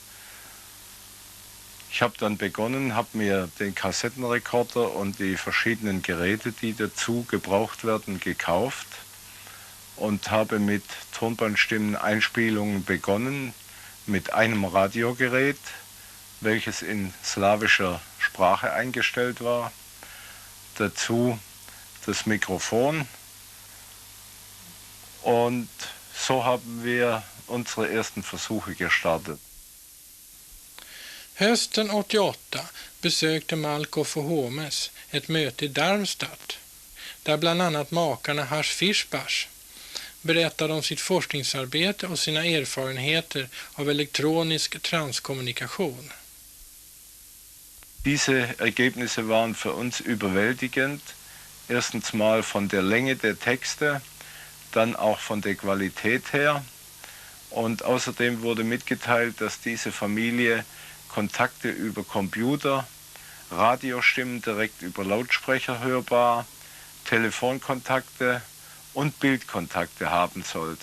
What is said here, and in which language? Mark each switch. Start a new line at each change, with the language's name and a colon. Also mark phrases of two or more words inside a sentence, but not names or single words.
German: Ich habe dann begonnen, habe mir den Kassettenrekorder und die verschiedenen Geräte, die dazu gebraucht werden, gekauft und habe mit Tonbandstimmen Einspielungen begonnen mit einem Radiogerät, welches in slawischer Sprache eingestellt war. Dazu das Mikrofon und so haben wir unsere ersten Versuche gestartet.
Swedish: Hösten 88 besökte Malkoff och Homes ett möte i Darmstadt där bland annat makarna Hasch-Fischbach berättade om sitt forskningsarbete och sina erfarenheter av elektronisk transkommunikation.
German: Diese Ergebnisse waren für uns überwältigend. Erstens mal von der Länge der Texte, dann auch von der Qualität her. Und außerdem wurde mitgeteilt, dass diese Familie Kontakte über Computer, Radiostimmen direkt über Lautsprecher hörbar, Telefonkontakte und Bildkontakte haben sollte.